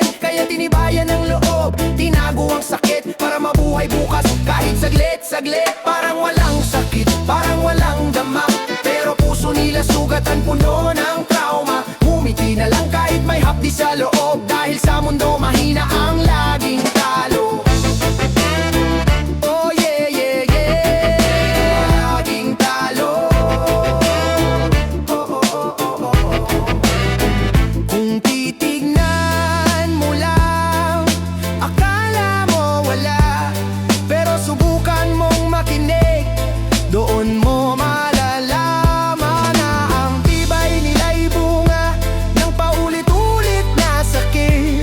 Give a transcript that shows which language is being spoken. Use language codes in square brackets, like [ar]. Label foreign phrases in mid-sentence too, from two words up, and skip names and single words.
[tl] Kaya tinibayan ng loob, tinago ang sakit para mabuhay bukas kahit saglit, parang walang sakit, parang walang dama. Pero puso nila sugatan puno ng trauma. Ngumiti na lang kahit may hapdi sa loob, dahil sa mundo mahina ang laging talo. [en] Oh yeah, yeah, yeah, [tl] laging talo. Oh, oh, oh, oh, oh. Kung titignan mo lang, akala mo wala, pero subukan mong makinig, doon mo malalaman na ang tibay nila'y bunga ng paulit-ulit na sakit.